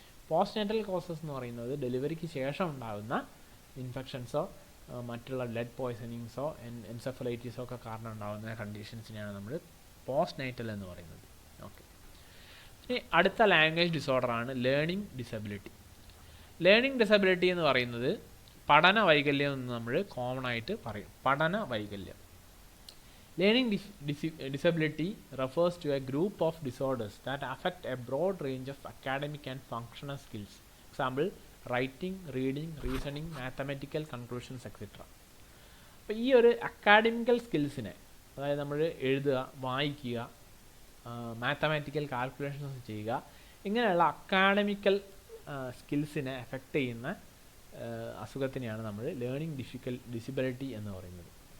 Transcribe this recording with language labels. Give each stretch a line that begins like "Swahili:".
Malayalam: Postnatal causes എന്ന് പറയുന്നത് ഡെലിവറിക്ക് ശേഷം ഉണ്ടാകുന്ന ഇൻഫെക്ഷൻസോ മറ്റുള്ള ലെഡ് പോയ്സണിങ്സോ എൻസെഫലൈറ്റിസോ ഒക്കെ കാരണം ഉണ്ടാകുന്ന കണ്ടീഷൻസിനെയാണ് നമ്മൾ പോസ്റ്റ്നൈറ്റൽ എന്ന് പറയുന്നത്. ഓക്കെ, ഇനി അടുത്ത language ഡിസോർഡറാണ് learning disability. Learning disability എന്ന് പറയുന്നത് പഠന വൈകല്യം എന്ന് നമ്മൾ കോമൺ ആയിട്ട് പറയും. പഠന വൈകല്യം.
English: Learning disability refers to a group of disorders that affect a broad range of academic and functional skills. Example, writing, reading, reasoning, mathematical conclusions, etc.
Malayalam: അപ്പോൾ ഈ ഒരു അക്കാഡമിക്കൽ സ്കിൽസിനെ, അതായത് നമ്മൾ എഴുതുക, വായിക്കുക, മാത്തമാറ്റിക്കൽ കാൽക്കുലേഷൻസ് ചെയ്യുക, ഇങ്ങനെയുള്ള അക്കാഡമിക്കൽ സ്കിൽസിനെ എഫക്റ്റ് ചെയ്യുന്ന അസുഖത്തിനെയാണ് നമ്മൾ ലേണിംഗ് ഡിസബിലിറ്റി എന്ന് പറയുന്നത്.